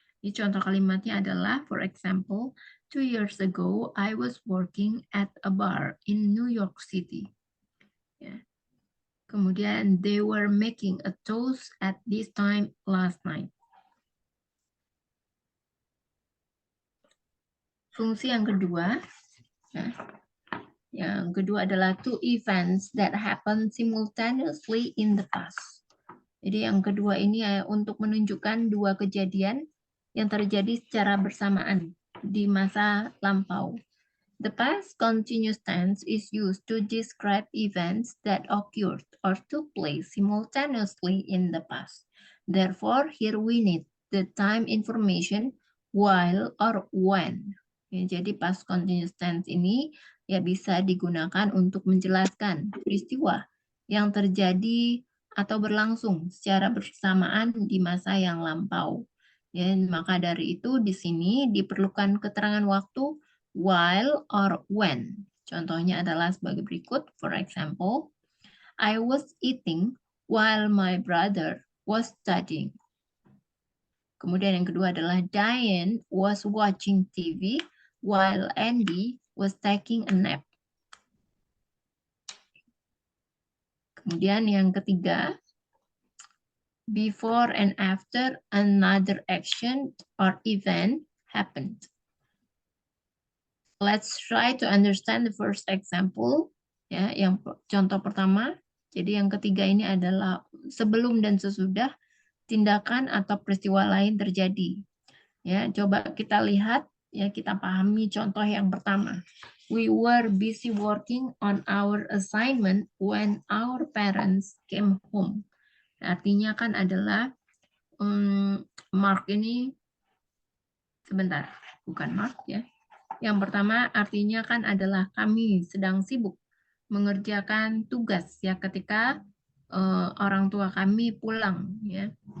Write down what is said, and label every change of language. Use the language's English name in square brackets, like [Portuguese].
[Indonesian] Ini contoh kalimatnya adalah, [English] for example, 2 years ago, I was working at a bar in New York City. Ya. Kemudian, they were making a toast at this time last night. [Indonesian] Fungsi yang kedua, ya, yang kedua adalah [English] two events that happen simultaneously in the past. [Indonesian] Jadi yang kedua ini untuk menunjukkan dua kejadian yang terjadi secara bersamaan di masa lampau. [English] The past continuous tense is used to describe events that occurred or took place simultaneously in the past. Therefore, here we need the time information while or when. [Indonesian] Ya, jadi past continuous tense ini ya bisa digunakan untuk menjelaskan peristiwa yang terjadi atau berlangsung secara bersamaan di masa yang lampau. Ya, maka dari itu di sini diperlukan keterangan waktu while or when. Contohnya adalah sebagai berikut. [English] For example, I was eating while my brother was studying. [Indonesian] Kemudian yang kedua adalah [English] Diane was watching TV while Andy was taking a nap. [Indonesian] Kemudian yang ketiga, [English] before and after another action or event happened. Let's try to understand the first example. [Indonesian] Ya, yang contoh pertama. Jadi yang ketiga ini adalah sebelum dan sesudah tindakan atau peristiwa lain terjadi. Ya, coba kita lihat, ya kita pahami contoh yang pertama. [English] We were busy working on our assignment when our parents came home. [Indonesian] Artinya kan adalah Mark ini sebentar, bukan Mark ya. Yang pertama artinya kan adalah kami sedang sibuk mengerjakan tugas ya ketika orang tua kami pulang ya.